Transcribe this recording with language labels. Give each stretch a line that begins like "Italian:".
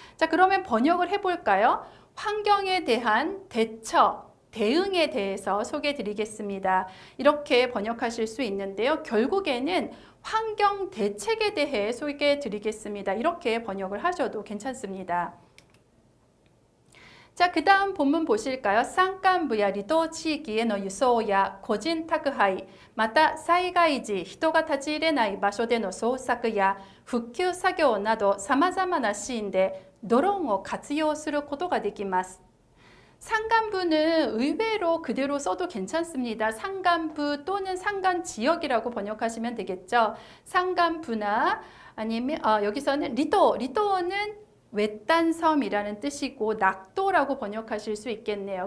Korean: 자, 그러면 번역을 해볼까요? 환경에 대한 대처, 대응에 대해서 소개해 드리겠습니다. 이렇게 번역하실 수 있는데요. 결국에는 환경 대책에 대해 소개해 드리겠습니다. 이렇게 번역을 하셔도 괜찮습니다. 자, 그 다음 본문 보실까요?
Japanese: 山間部や離島地域への輸送や個人宅配、また災害時人が立ち入れない場所での捜索や復旧作業など様々なシーンでドローンを活用することができます。
Korean: 산간부는 의외로 그대로 써도 괜찮습니다. 산간부 또는 산간지역이라고 번역하시면 되겠죠. 산간부나 아니면 여기서는 리도는 외딴섬이라는 뜻이고 낙도라고 번역하실 수 있겠네요.